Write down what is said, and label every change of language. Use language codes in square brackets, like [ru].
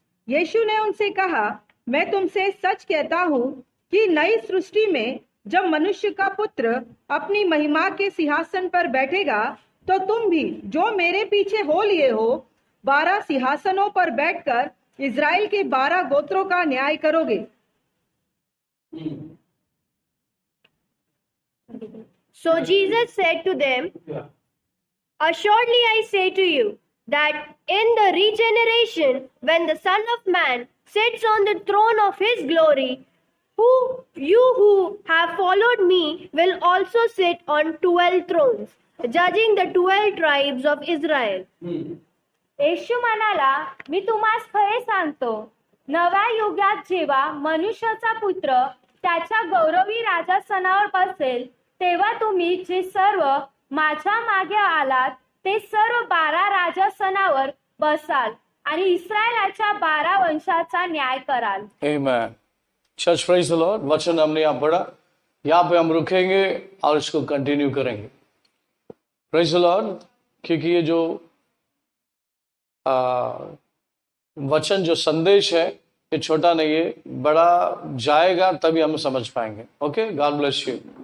[hi] यीशु ने उनसे कहा, मैं तुमसे सच कहता हूँ कि नई सृष्टि में जब मनुष्य का पुत्र अपनी महिमा के सिंहासन पर बैठेगा, तो तुम भी जो मेरे पीछे हो लिए हो 12 सिंहासनों पर बैठकर इज़राइल के 12 गोत्रों का न्याय करोगे। [en] So Jesus said to them, Assuredly I say to you, that in the regeneration, when the Son of Man sits on the throne of his glory, you who have followed me will also sit on 12 thrones, judging the 12 tribes of Israel. [mr] येशू म्हणाला, मी तुम्हास खरे सांगतो, नव्या युगात जेव्हा मनुष्याचा पुत्र त्याच्या गौरवी राजासनावर बसेल, तेव्हा तुम्ही जे सर्व माझ्या मागे आलात ते सर्व 12 राजासनावर बसाल आणि इस्रायलाच्या 12 वंशाचा न्याय कराल। [en] आमीन। Church, praise the lord. [hi] वचन हमने यहाँ पढ़ा, यहाँ पे हम रुकेंगे और इसको कंटिन्यू करेंगे। [en] Praise the Lord. [hi] क्योंकि ये जो वचन, जो संदेश है, ये छोटा नहीं है, बड़ा जाएगा तभी हम समझ पाएंगे। [en] Okay, God bless you.